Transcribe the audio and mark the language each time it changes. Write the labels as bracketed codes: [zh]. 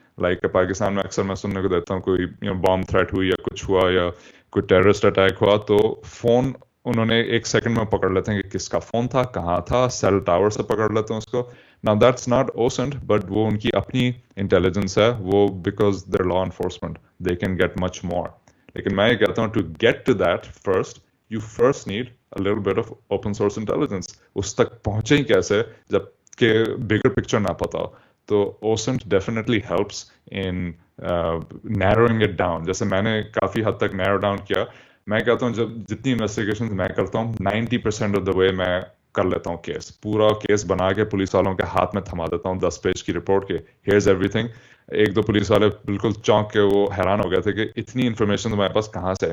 [ur] Like Pakistan میں اکثر میں سننے کو دیتا ہوں کوئی بام تھریٹ ہوئی یا کچھ ہوا یا کوئی ٹیررسٹ اٹیک ہوا، تو فون انہوں نے 1 سیکنڈ میں پکڑ لیتے ہیں کہ کس کا فون تھا، کہاں تھا، سیل ٹاور سے پکڑ لیتے ہیں اس کو. [en] Now that's not OSINT, but [ur] وہ ان کی اپنی انٹیلیجنس ہے، [en] وہ because they're law enforcement, they can get much more. [ur] لیکن میں یہ کہتا ہوں [en] to get to that first, you first need a little bit of open source intelligence. [ur] اس تک پہنچے ہی کیسے جب کہ bigger picture نہ پتا ہو. [en] تو OSINT definitely helps in narrowing it down. [ur] جیسے میں نے کافی حد تک narrow down کیا. میں کہتا ہوں جب جتنی انویسٹیگیشن میں کرتا ہوں [en] 90% of the way [ur] میں کر لیتا ہوں کیس، پورا کیس بنا کے پولیس والوں کے ہاتھ میں تھما دیتا ہوں 10 پیج کی رپورٹ کے، [en] Here's everything. [ur] 1-2 پولیس والے بالکل چونک کے وہ حیران ہو گئے تھے کہ اتنی انفارمیشن تمہارے پاس کہاں سے ہے.